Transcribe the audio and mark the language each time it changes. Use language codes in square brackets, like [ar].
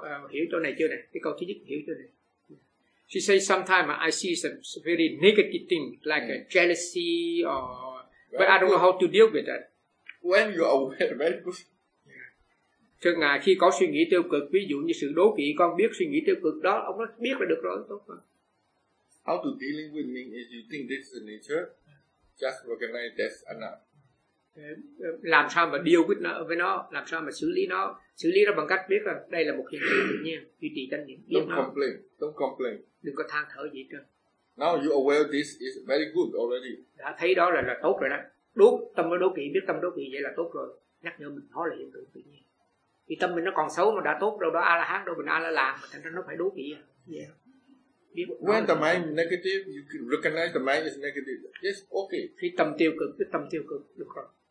[vi] Hiểu chỗ này chưa này? Cái câu thứ nhất hiểu chưa này? [en] She says sometimes I see some very negative thing like a jealousy or but I don't know how to deal with that. When you are aware, very good. [vi] Thưa ngài, khi có suy nghĩ tiêu cực, ví dụ như sự đố kỵ, con biết suy nghĩ tiêu cực đó, ông nói biết là được rồi, tốt rồi. [en] How to deal with it is you think this is the nature, just recognize that's enough. [vi] Làm sao mà [en] deal with [vi] nó, với nó, làm sao mà xử lý nó bằng cách biết là đây là một hiện tượng tự nhiên, duy trì tâm niệm. [en] Don't complain. [vi] Đừng có than thở gì trơn. [en] Now you are aware this is very good already. [vi] Đã thấy đó là tốt rồi đó. Đúng, tâm nó đố kỵ, biết tâm đố kỵ vậy là tốt rồi. Nhắc nhở mình nó là hiện tượng tự nhiên. Vì tâm mình nó còn xấu mà đã tốt đâu đó, A-la-hán đâu mình A-la-làm, thành ra nó phải đố kỵ. [en] When the mind is negative, you can recognize the mind is negative. Yes, okay. [vi] Khi tâm tiêu cực, cái tâm tiêu cực, được rồi.